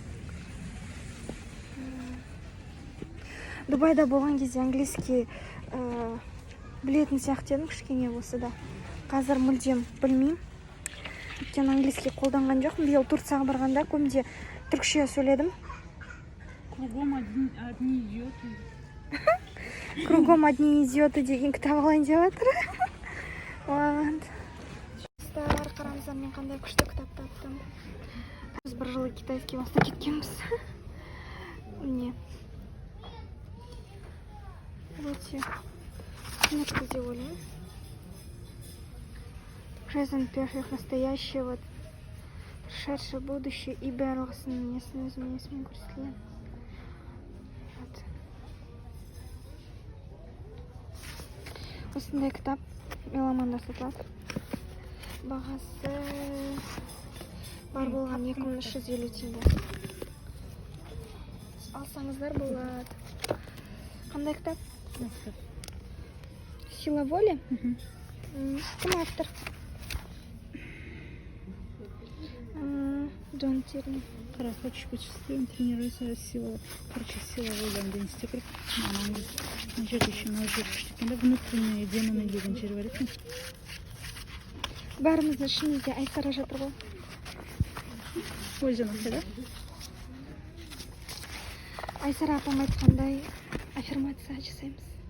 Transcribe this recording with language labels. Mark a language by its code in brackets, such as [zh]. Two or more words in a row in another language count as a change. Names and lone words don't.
[kk] Дубайда болған кезде английский білетін сияқты едім кішкене болса да. Қазір мүлдем білмеймін. Өйткені английский қолданған жоқпын. Биыл Турцияға барғанда көбінде түркше сөйледім. Кругом одни идиоты. Кругом одни идиоты деген кітап алайын деп жатыр. Қараңыздар, мен қандай күшті кітап таптым. Біз бір жылы китайский бастап кеткенбіз. Міне. Өте түсінікті деп ойлаймын. [en] Present perfect, [ru] настоящее, вот прошедшее, будущее и [kk] барлығысының несімен көрсетілген. Осындай кітап меломанда сатылады. Бағасы бар болған 2350 теңге. Алсаңыздар болады. Қандай кітап? Сила воли? Кім автор? студенттеріне. Қара, [ru] хочешь быть счастливым, тренируйся сила. [kk] Короче, сила воли деген істеу керек. Мына жерде еще мына жер күшті екен да, [ru] внутренний демоны [kk] деген жер бар екен. Бәріміздің ішімізде Айсара жатыр ғой. Ой, жаным, да? Айсара апам айтқандай аффирмация жасаймыз.